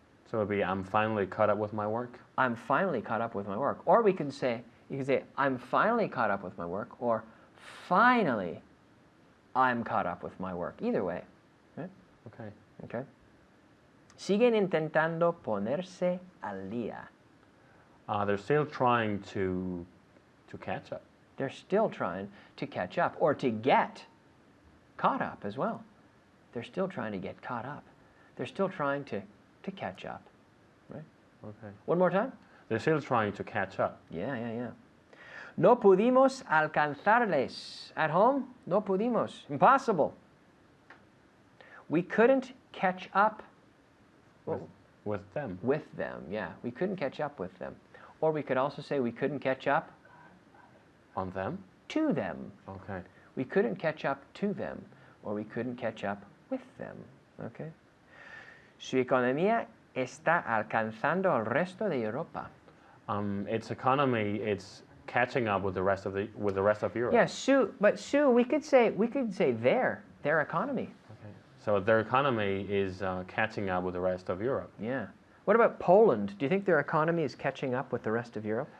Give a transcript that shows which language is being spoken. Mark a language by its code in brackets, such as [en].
[en] So it would be I'm finally caught up with my work. I'm finally caught up with my work. Or you can say I'm finally caught up with my work, or finally I'm caught up with my work. Either way, right? Okay. [es] Siguen intentando ponerse al día. [en] They're still trying to catch up. They're still trying to catch up or to get caught up as well. They're still trying to get caught up. They're still trying to catch up, right? Okay. One more time. They're still trying to catch up. [es] Yeah. No pudimos alcanzarles. [en] At home, [es] no pudimos. [en] Impossible. We couldn't catch up With them. with them. Yeah, we couldn't catch up with them. Or we could also say we couldn't catch up On them? to them. Okay. We couldn't catch up to them, or we couldn't catch up with them. Okay. [es] Su economía está alcanzando al resto de Europa. [en] Its economy, it's catching up with the rest of Europe. Yeah, Sue, we could say their economy. Okay. So their economy is catching up with the rest of Europe. Yeah. What about Poland? Do you think their economy is catching up with the rest of Europe?